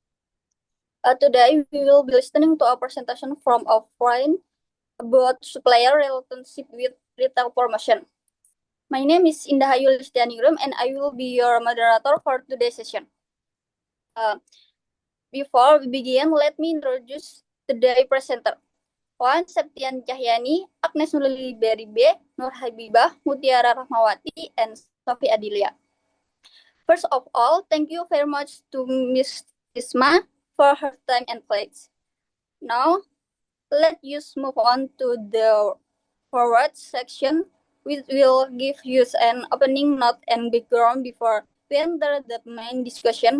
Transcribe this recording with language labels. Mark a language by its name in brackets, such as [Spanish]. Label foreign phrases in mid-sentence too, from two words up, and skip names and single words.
[English] Today, we will be listening to a presentation from a friend about supplier relationship with retail promotion. My name is Indah Ayu Listianingrum, and I will be your moderator for today's session. Uh, Before we begin, let me introduce today's presenter. Wan Septian Cahyani, Agnes Nurli Beribe, Nur Habibah, Mutiara Rahmawati, and Sofi Adilia. First of all, thank you very much to Miss Isma for her time and place. Now, let us move on to the forward section, which will give you an opening note and background before we enter the main discussion.